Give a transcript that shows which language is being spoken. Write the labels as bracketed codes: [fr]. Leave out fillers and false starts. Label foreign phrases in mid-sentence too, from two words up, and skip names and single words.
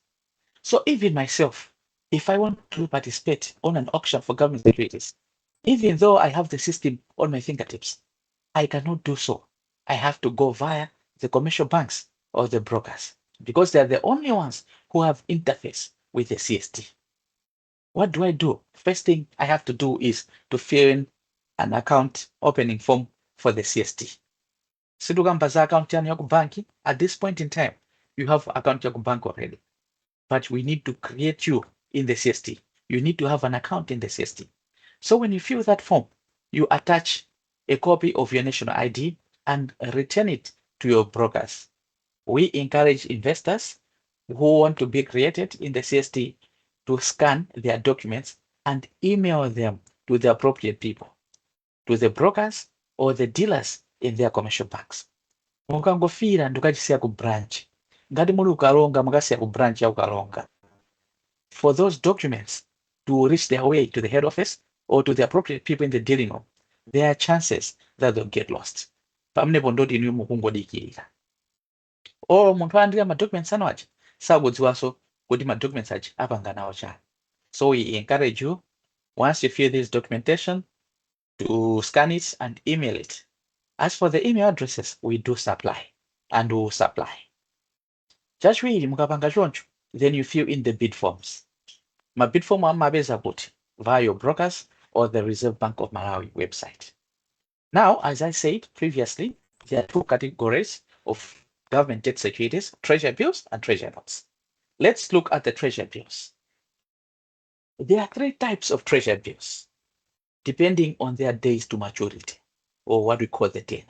[en] So even myself, if I want to participate on an auction for government securities, even though I have the system on my fingertips, I cannot do so. I have to go via the commercial banks or the brokers because they are the only ones who have interface with the CSD. What do I do? First thing I have to do is to fill in an account opening form for the CSD. [ny] Sidugamba account yaku banki. [en] At this point in time, you have account yaku bank already. But we need to create you in the CSD. You need to have an account in the CSD. So when you fill that form, you attach a copy of your national ID and return it to your brokers. We encourage investors who want to be created in the CST to scan their documents and email them to the appropriate people, to the brokers or the dealers in their commercial banks. [ny] Mukangofira ndukachisiya ku branch. Ngati muli ukalonga mukasiya ku branch ya ukalonga. [en] For those documents to reach their way to the head office or to the appropriate people in the dealing room, there are chances that they'll get lost. [ny] Pamenepo ndoti inu mukungodikirira. Or munthu andika ma documents anu aja sakudziwanso kuti ma documents aja apanga nawo chani. [en] So we encourage you, once you fill this documentation, to scan it and email it. As for the email addresses, we do supply and we will supply. [ny] Chachiwiri mukapanga choncho, [en] then you fill in the bid forms. [ny] Ma bid form amapeza kuti [en] via your brokers or the Reserve Bank of Malawi website. Now, as I said previously, there are two categories of government debt securities: treasury bills and treasury notes. Let's look at the treasury bills. There are three types of treasury bills, depending on their days to maturity, or what we call the tenor.